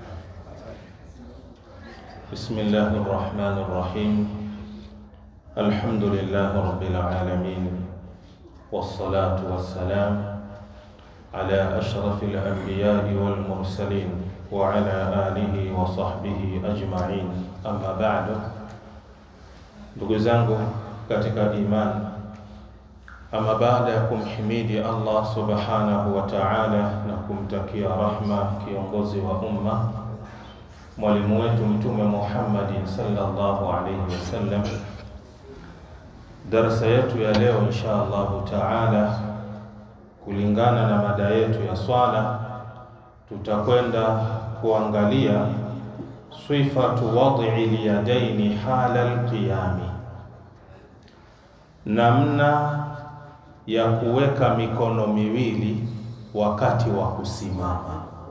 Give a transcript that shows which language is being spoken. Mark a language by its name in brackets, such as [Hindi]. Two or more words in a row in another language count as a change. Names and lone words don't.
[Arabic] بسم الله الرحمن الرحيم. الحمد لله رب العالمين، والصلاة والسلام على أشرف الأنبياء والمرسلين وعلى آله وصحبه أجمعين. أما بعد، [Swahili] ndugu zangu katika imani, ama baada ya kumhimidi [Arabic] الله سبحانه و [Swahili] ta'ala na kumtakia rahma kiongozi wa umma, mwalimu wetu Mtume Muhammad [Arabic] صلى الله عليه وسلم, [Swahili] darasa yetu ya leo [Arabic] إن شاء الله تعالى, [Swahili] kulingana na mada yetu ya swala, tutakwenda kuangalia [Arabic] صفة وضع اليدين حال القيام, [Swahili] namna ya kuweka mikono miwili wakati wa kusimama.